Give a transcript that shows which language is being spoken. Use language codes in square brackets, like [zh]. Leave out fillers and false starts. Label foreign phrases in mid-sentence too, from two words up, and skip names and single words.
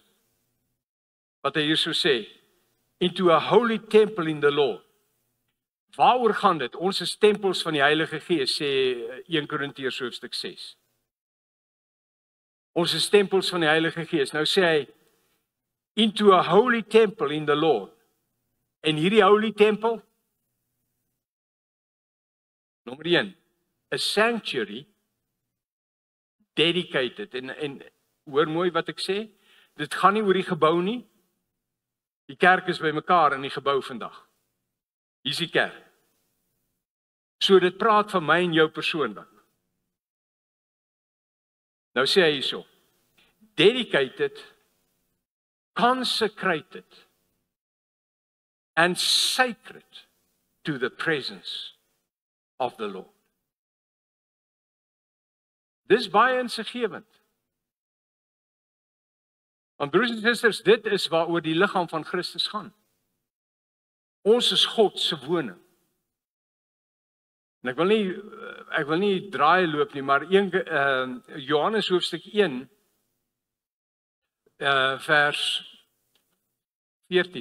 [af] Wat hy hier so sê, [en] into a holy temple in the Lord. [af] Waaroor gaan dit? Ons is tempels van die Heilige Gees, sê 1 Korintiërs hoofstuk 6. Ons is tempels van die Heilige Gees. Nou sê hy, [en] into a holy temple in the Lord. [af] En hierdie [en] holy temple, nommer 1, a sanctuary dedicated. [af] En hoor mooi wat ek sê, dit gaan nie oor die gebou nie. Die kerk is by mekaar in die gebou vandag. Hier is die kerk. So dit praat van my en jou persoonlik. Nou sê hy hierso, [en] dedicated, consecrated and sacred to the presence of the Lord. [af] Dis baie insiggewend. Want broers en susters, dit is waaroor die liggaam van Christus gaan. Ons is God se woning. En ek wil nie draai loop nie, maar Johannes hoofstuk 1 vers 14.